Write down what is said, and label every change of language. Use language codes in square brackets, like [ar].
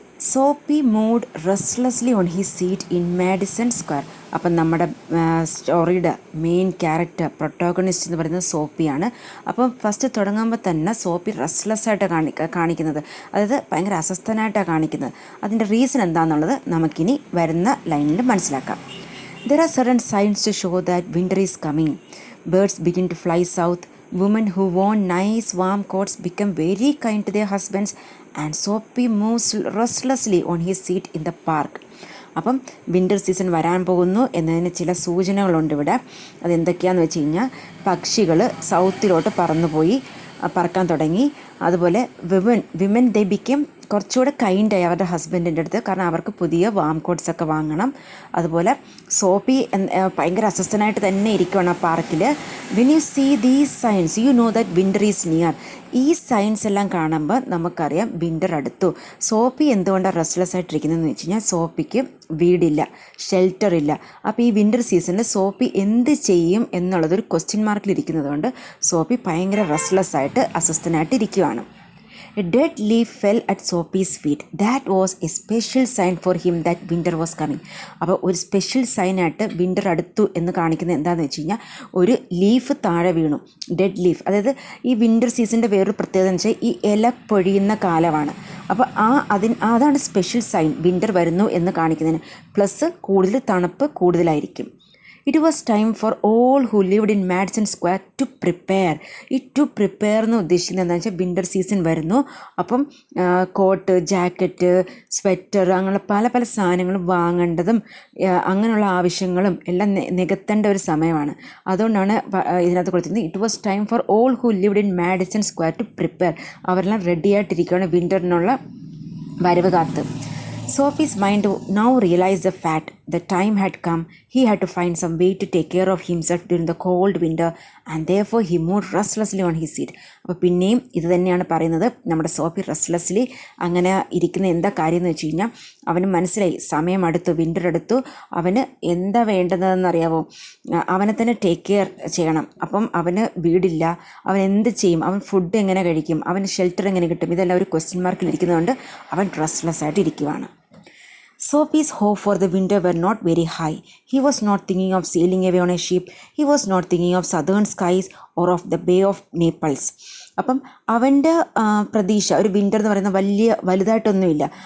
[en] Soapy moved restlessly on his seat in Madison Square. [ml] അപ്പം നമ്മുടെ സ്റ്റോറിയുടെ main character പ്രൊട്ടോഗണിസ്റ്റ് എന്ന് പറയുന്നത് സോപ്പിയാണ്. അപ്പം ഫസ്റ്റ് തുടങ്ങുമ്പോൾ തന്നെ സോപ്പി റെസ്റ്റ്ലെസ് ആയിട്ട് കാണിക്കുന്നത്, അതായത് ഭയങ്കര അസ്വസ്ഥനായിട്ടാണ് കാണിക്കുന്നത്. അതിൻ്റെ റീസൺ എന്താണെന്നുള്ളത് നമുക്കിനി വരുന്ന ലൈനിൽ മനസ്സിലാക്കാം. [en] There are certain signs to show that winter is coming. Birds begin to fly south. Women who worn nice warm coats become very kind to their husbands. And Soapy moves restlessly on his seat in the park. [ml] അപ്പം winter season വരാൻ പോകുന്നു എന്നതിന് ചില സൂചനകളുണ്ട് ഇവിടെ. അതെന്തൊക്കെയാണെന്ന് വെച്ച് കഴിഞ്ഞാൽ പക്ഷികൾ സൗത്തിലോട്ട് പറക്കാൻ തുടങ്ങി. അതുപോലെ [en] women they become [ml] കുറച്ചുകൂടെ കൈൻഡായി അവരുടെ ഹസ്ബൻഡിൻ്റെ അടുത്ത്, കാരണം അവർക്ക് പുതിയ വാം കോട്ട്സൊക്കെ വാങ്ങണം. അതുപോലെ സോപ്പി ഭയങ്കര അസ്വസ്ഥനായിട്ട് തന്നെ ഇരിക്കുകയാണ് ആ പാർക്കിൽ. [en] When you see these signs you know that winter is near. [ml] ഈ സൈൻസ് എല്ലാം കാണുമ്പോൾ നമുക്കറിയാം വിൻ്റർ അടുത്തു. സോപ്പി എന്തുകൊണ്ടാണ് റെസ്റ്റ്ലെസ് ആയിട്ടിരിക്കുന്നതെന്ന് വെച്ച് കഴിഞ്ഞാൽ സോപ്പിക്ക് വീടില്ല, ഷെൽട്ടർ ഇല്ല. അപ്പോൾ ഈ വിൻ്റർ സീസണിൽ സോപ്പി എന്ത് ചെയ്യും എന്നുള്ളതൊരു ക്വസ്റ്റ്യൻ മാർക്കിലിരിക്കുന്നത് കൊണ്ട് സോപ്പി ഭയങ്കര റെസ്റ്റ്ലെസ് ആയിട്ട് അസ്വസ്ഥനായിട്ട് ഇരിക്കുകയാണ്. [en] A dead leaf fell at Soapy's feet. That was a special sign for him that winter was coming. [ml] അപ്പോൾ ഒരു സ്പെഷ്യൽ സൈനായിട്ട് വിൻ്റർ അടുത്തു എന്ന് കാണിക്കുന്നത് എന്താണെന്ന് വെച്ച് കഴിഞ്ഞാൽ ഒരു ലീഫ് താഴെ വീണു, ഡെഡ് ലീഫ്. അതായത് ഈ വിൻ്റർ സീസണിൻ്റെ വേറൊരു പ്രത്യേകത എന്ന് വെച്ചാൽ ഈ ഇല പൊഴിയുന്ന കാലമാണ്. അപ്പോൾ അതാണ് സ്പെഷ്യൽ സൈൻ, വിൻ്റർ വരുന്നു എന്ന് കാണിക്കുന്നതിന്. പ്ലസ് കൂടുതൽ തണുപ്പ് കൂടുതലായിരിക്കും. [en] It was time for all who lived in Madison Square to prepare. [ml] ഈ ടു പ്രിപ്പയർ എന്ന് ഉദ്ദേശിക്കുന്നത് എന്താണെന്ന് വെച്ചാൽ വിൻ്റർ സീസൺ വരുന്നു. അപ്പം കോട്ട്, ജാക്കറ്റ്, സ്വെറ്റർ, അങ്ങനെ പല പല സാധനങ്ങളും വാങ്ങേണ്ടതും അങ്ങനെയുള്ള ആവശ്യങ്ങളും എല്ലാം നികത്തേണ്ട ഒരു സമയമാണ്. അതുകൊണ്ടാണ് ഇതിനകത്ത് കൊടുത്തിരുന്നത് [en] It was time for all who lived in Madison Square to prepare. [ml] അവരെല്ലാം റെഡി ആയിട്ടിരിക്കുകയാണ് വിൻ്ററിനുള്ള വരവ് കാത്ത്. [en] Soapy's mind now realized the fact the time had come. He had to find some way to take care of himself during the cold winter, and therefore he moved restlessly on his seat. [ml] അപ്പോൾ പിന്നെയും ഇത് തന്നെയാണ് പറയുന്നത്, നമ്മുടെ soapy റെസ്റ്റ്ലെസ്ലി അങ്ങനെ ഇരിക്കുന്ന എന്താ കാര്യം എന്ന് വെച്ച് കഴിഞ്ഞാൽ അവന് മനസ്സിലായി സമയം അടുത്തു, വിൻ്റർ അടുത്തു. അവന് എന്താ വേണ്ടതെന്നറിയാവോ? അവനെ തന്നെ ടേക്ക് കെയർ ചെയ്യണം. അപ്പം അവന് വീടില്ല, അവൻ എന്ത് ചെയ്യും? അവൻ ഫുഡ് എങ്ങനെ കഴിക്കും? അവന് ഷെൽട്ടർ എങ്ങനെ കിട്ടും? ഇതെല്ലാം ഒരു ക്വസ്റ്റ്യൻ മാർക്കിൽ ഇരിക്കുന്നതുകൊണ്ട് അവൻ റെസ്റ്റ്ലെസ് ആയിട്ട് ഇരിക്കുകയാണ്. [en] Soapy's hope for the winter were not very high. He was not thinking of sailing away on a ship. He was not thinking of southern skies or of the Bay of Naples. [ml] അവൻ്റെ പ്രതീക്ഷ ഒരു winter എന്ന് പറയുന്ന വലുതായിട്ടൊന്നുമില്ല.